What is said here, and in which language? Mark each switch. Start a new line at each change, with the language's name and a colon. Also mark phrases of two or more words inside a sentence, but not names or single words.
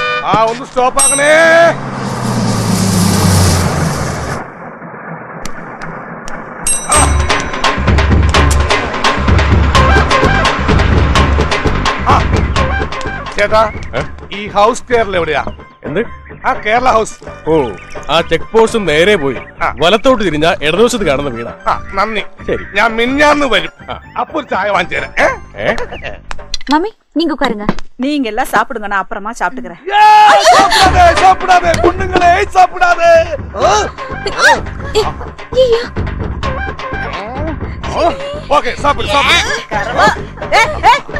Malayalam: ഒന്ന് സ്റ്റോപ്പ് ആക്കണേ. ചേട്ടാ, ഈ ഹൗസ് കേരള എവിടെയാ? എന്ത്? കേരള ഹൗസ്. ഓ, ആ ചെക്ക് പോസ്റ്റ് നേരെ പോയി വലത്തോട്ട് തിരിഞ്ഞ ഇടതുവശത്ത് കാണുന്ന വീടാ. നന്ദി. ശരി, ഞാൻ മിന്നാന്ന് വരും. അപ്പൊ ഒരു ചായ വാങ്ങിച്ചു തരാം.
Tamil: மம்மி நீங்க உட்காருங்க. நீங்க எல்லாம் சாப்பிடுங்க, நான் அப்புறமா சாப்பிட்டுக்கிறேன். சாப்பிடாதே பொண்ணுங்களே, சாப்பிடாதே. ஓகே, சாப்பிடு சாப்பிடு.